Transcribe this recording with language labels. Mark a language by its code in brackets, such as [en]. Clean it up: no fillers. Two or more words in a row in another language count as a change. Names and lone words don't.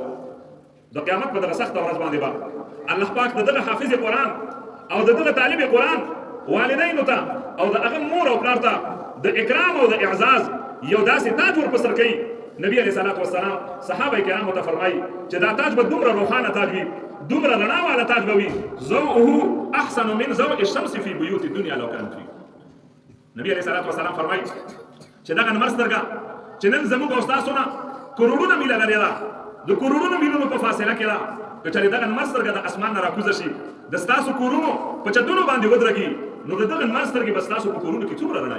[ps] د قیامت په دغه سخته ورځ باندې به الله پاک د دغه حافظ قرآن او د دغه طالب قرآن والدینو ته او د هغه مور او پلار ته د اکرام او د اعزاز یو داسې تاج ورپسر کوي. نبی [ar] علیه الصلاة والسلام [ps] صحابه کرامو ته فرمایي چې دا تاج به دومره روښانه تاج وي، دومره رڼا والا تاج به وي، [ar] ضوءه احسن من ضوء الشمس فی بیوت الدنیا لو کان فی. [ps] نبی [ar] علیه الصلاة والسلام [ps] فرمایي چې دغه نمر سترګه چې نن زموږ او ستاسو نه کروڑونه میله لرې ده، د کروڑونو میلونو په فاصله کې ده، که چېرې دغه نمر سترګه د اسمان نه راکوزه شي د ستاسو کورونو په چتونو باندې ودرېږي، نو د دغه نمر سترګې به ستاسو په کورونو کې څومره رڼا وي.